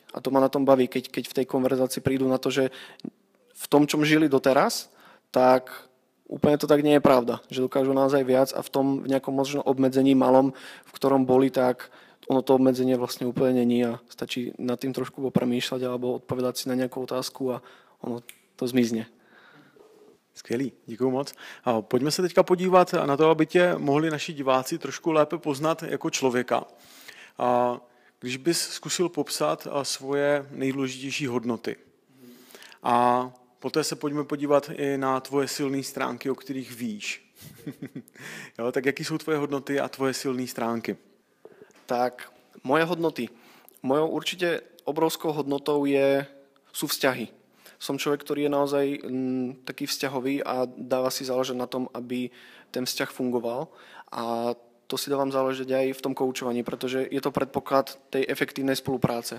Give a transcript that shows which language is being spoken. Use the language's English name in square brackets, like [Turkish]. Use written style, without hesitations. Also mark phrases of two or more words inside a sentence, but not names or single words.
[Slovak] A to ma na tom baví, keď v tej konverzácii prídu na to, že v tom, čom žili doteraz, tak úplne to tak nie je pravda, že dokážu naozaj viac a v tom v nejakom možno obmedzení malom, v ktorom boli, tak ono to obmedzenie vlastne úplne není a stačí nad tým trošku popremýšľať alebo odpovedať si na nejakú otázku a ono to zmizne. [Czech] Skvělý, děkuju moc. A pojďme se teďka podívat na to, aby tě mohli naši diváci trošku lépe poznat jako člověka. A když bys zkusil popsat svoje nejdůležitější hodnoty. A poté se pojďme podívat i na tvoje silné stránky, o kterých víš. Jo, tak jaký jsou tvoje hodnoty a tvoje silné stránky? [Slovak] Tak, moje hodnoty. Mojou určite obrovskou hodnotou sú vzťahy. Som človek, ktorý je naozaj taký vzťahový a dáva si záležať na tom, aby ten vzťah fungoval. A to si dávam záležať aj v tom koučovaní, pretože je to predpoklad tej efektívnej spolupráce.